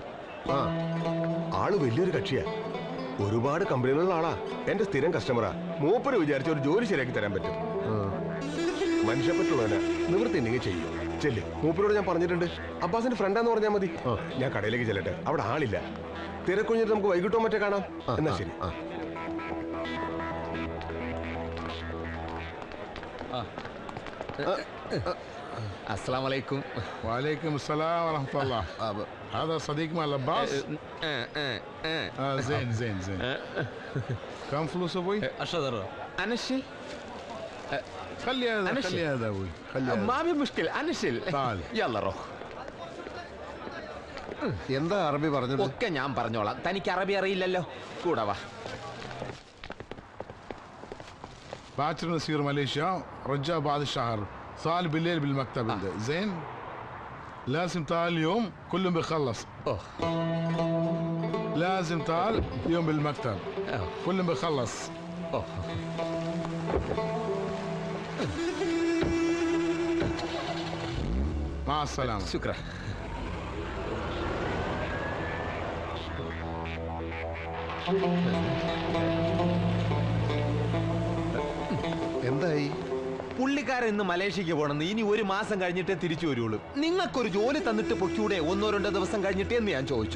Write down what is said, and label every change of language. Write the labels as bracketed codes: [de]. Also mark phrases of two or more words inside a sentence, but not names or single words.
[ml] ആള് വലിയൊരു കക്ഷിയാ. ഒരുപാട് കമ്പനികളുള്ള ആളാ. എന്റെ സ്ഥിരം കസ്റ്റമറാ. മൂപ്പര് വിചാരിച്ച ഒരു ജോലി ശരിയാക്കി തരാൻ പറ്റും. മനുഷ്യപ്പറ്റുള്ളവനാ. നിവൃത്തി ഉണ്ടെങ്കിൽ ചെയ്യും. ചെല്ല്, മൂപ്പരോട് ഞാൻ പറഞ്ഞിട്ടുണ്ട്. അബ്ബാസിന്റെ ഫ്രണ്ടാന്ന് പറഞ്ഞാൽ മതി. ഞാൻ കടയിലേക്ക് ചെല്ലട്ടെ, അവിടെ ആളില്ല. തിരക്കുഞ്ഞിട്ട് നമുക്ക് വൈകിട്ടോ മറ്റേ കാണാം. എന്നാ ശരി. [ar] السلام عليكم. وعليكم السلام ورحمة الله. هذا صديق مال عباس؟ زين زين زين. كم فلوس ابوي؟ 10 درهم. انا الشيل. خلي هذا خلي هذا ابوي خلي هذا. ما في مشكلة انا الشيل. تعال يلا روح. [ml] എന്താ അറബി പറഞ്ഞത്? ഒക്കെ ഞാൻ പറഞ്ഞോളാം. തനിക്ക് അറബി അറിയില്ലല്ലോ. കൂടെ വാ. [ar] باكر نسير ماليزيا رجاء بعد الشهر. صار بالليل بالمكتب عنده. زين لازم تعال اليوم كلهم بيخلص. لازم تعال اليوم بالمكتب كلهم بيخلص. مع السلامة. شكرا. [ml] എന്തായി? പുള്ളിക്കാരൻ ഇന്ന് മലേഷ്യക്ക് പോകണമെന്ന്. ഇനി 1 മാസം കഴിഞ്ഞിട്ടേ തിരിച്ചു വരുള്ളൂ. നിങ്ങൾക്കൊരു ജോലി തന്നിട്ട് പൊയ്ക്കൂടെ 1-2 ദിവസം കഴിഞ്ഞിട്ട് എന്ന് ഞാൻ ചോദിച്ചു.